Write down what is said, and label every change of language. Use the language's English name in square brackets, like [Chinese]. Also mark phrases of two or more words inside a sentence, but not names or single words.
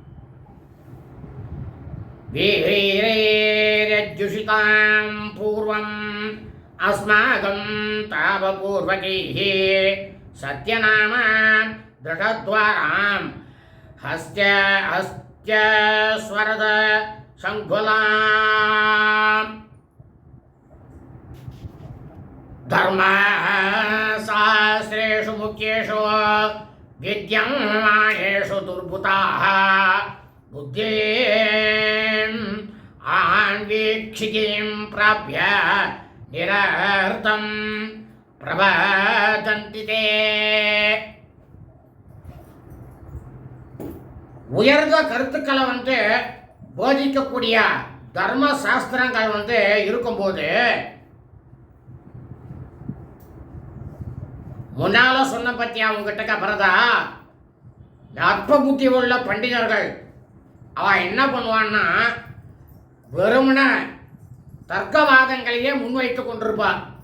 [Sanskrit] வீரேரஜுஷிதாம் பூர்வம் அஸ்மாகம் தாபபூர்வகைः சத்யநாம திருடத்வாராம் ஹஸ்ய ஸ்வரத சங்குலாம் धर्मशास्त्रेषु मुख्येषु विद्यमानेषु दुर्बुधाः बुद्धिम् आन्वीक्षिकीं प्राप्य निरर्थं प्रवदन्ति ते. [Tamil] உயர்ந்த கருத்துக்களை வந்து போதிக்கக்கூடிய தர்ம சாஸ்திரங்கள் வந்து இருக்கும்போது முன்னால சொன்ன பத்தியா உங்ககிட்ட பரதா, அற்ப புத்தி உள்ள பண்டிதர்கள் அவன் என்ன பண்ணுவான்னா வெறுமன தர்க்கவாதங்களையே முன்வைத்து கொண்டிருப்பான்.